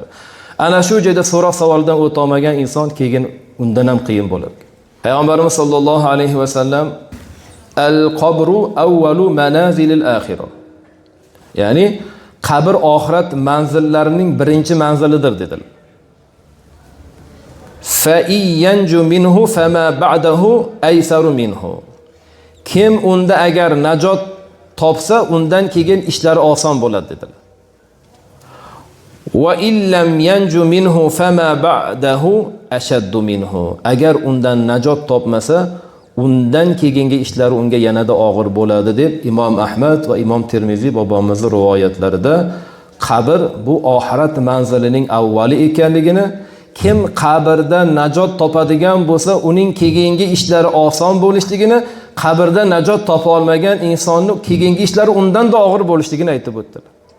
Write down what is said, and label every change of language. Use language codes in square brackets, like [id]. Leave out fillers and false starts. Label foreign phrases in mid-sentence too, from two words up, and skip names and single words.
[uz] Ana shu joyda so'roq savoldan o'ta olmagan inson keyin undan ham qiyin bo'lar. [ar] Payg'ambarimiz صلى الله عليه وسلم القبر أول منازل الآخرة. [uz] Ya'ni qabr oxirat manzillarining birinchi manzilidir dedilar. [ar] فينج منه فما بعده أيسر منه. [uz] Kim unda agar najot topsa, undan keyin ishlari oson bo'ladi dedilar. [ar] وإن لم ينج منه فما بعده أشد منه. [uz] Agar undan najot topmasa, undan keyingi ishlari unga yanada og'ir bo'ladi deb Imom Ahmad va Imom Termiziy bobomizning rivoyatlarida qabr bu oxirat manzilining avvali ekanligini, kim qabrda najot topadigan bo'lsa, uning keyingi ishlari oson bo'lishligini, qabrda najot topa olmagan insonning keyingi ishlari undan da og'ir bo'lishligini aytib o'tdilar.